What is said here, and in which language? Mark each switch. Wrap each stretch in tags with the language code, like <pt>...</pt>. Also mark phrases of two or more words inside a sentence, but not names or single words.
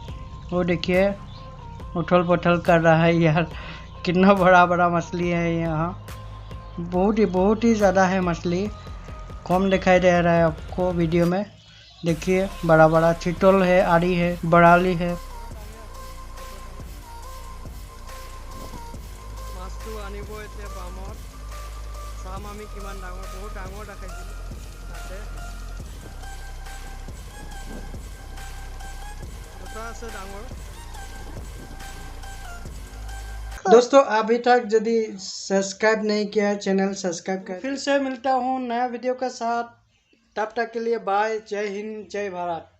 <hi>वो देखिए उथल पुथल कर रहा है यार, कितना बड़ा बड़ा मछली है यहाँ। बहुत ही ज़्यादा है मछली, कम दिखाई दे रहा है आपको वीडियो में। देखिए बड़ा बड़ा चितल है, आड़ी है, बड़ाली है।</hi> <as>মাছটো আনিব এতিয়া বামত। চাম আমি কিমান ডাঙৰ, বহুত ডাঙৰ দেখাইছিল তাতে। দুটা আছে ডাঙৰ।</as> <hi>दोस्तों अभी तक यदि सब्सक्राइब नहीं किया है चैनल सब्सक्राइब कर। फिर से मिलता हूँ नया वीडियो के साथ, तब तक के लिए बाय। जय हिंद, जय भारत।</hi>